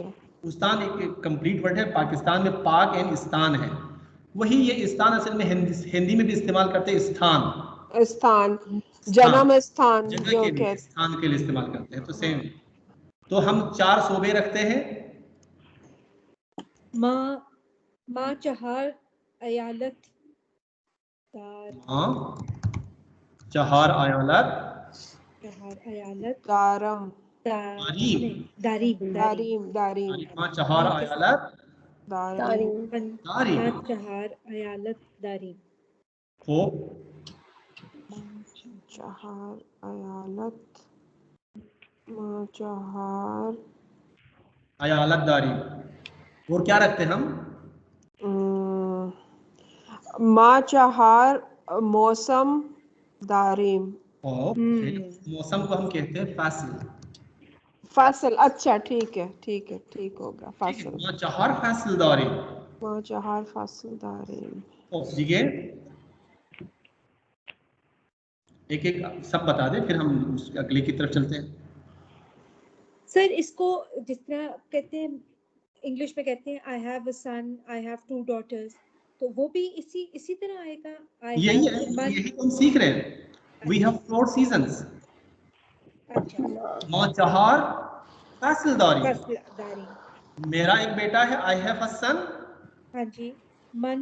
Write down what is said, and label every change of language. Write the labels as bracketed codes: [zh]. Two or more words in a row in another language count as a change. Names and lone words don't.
[hi] उस्तान एक कंप्लीट वर्ड है, पाकिस्तान में पाक एंड इस्तान है। वही ये इस्तान असल में हिंदी में भी इस्तेमाल करते हैं, स्थान, स्थान, जन्म स्थान जगह जो के लिए, कहते। स्थान के लिए इस्तेमाल करते हैं, तो सेम। तो हम 4 सूबे रखते हैं। [fa] ما چهار ایالت ما چهار ایالت دارم, داریم, داریم, ما چهار ایالت داریم, داریم. ما چهار ایالت داریم. خوب, چهار ایالت، ما چهار ایالت داریم. और क्या रखते हैं हम? ما چهار موسم داریم. [hi] और मौसम को हम कहते हैं फासिल। फासिल, अच्छा, ठीक है, ठीक है, ठीक होगा, फासिल। [fa] ما چهار فصل داریم. ما چهار فصل داریم. [hi] ठीक है, एक एक सब बता दें, फिर हम अगले की तरफ चलते हैं। सर, इसको जिस तरह कहते हैं, इंग्लिश में कहते हैं [en] I have a son, I have 2 daughters, [hi] तो वो भी इसी तरह आएगा। यही है, यही तो हम सीख रहे हैं। [en] We have 4 seasons. [hi] अच्छा, [fa] ما چهار فصل داریم. फसलदारी। [hi] मेरा एक बेटा है, [en] I have a son. [hi] हाँ जी। मन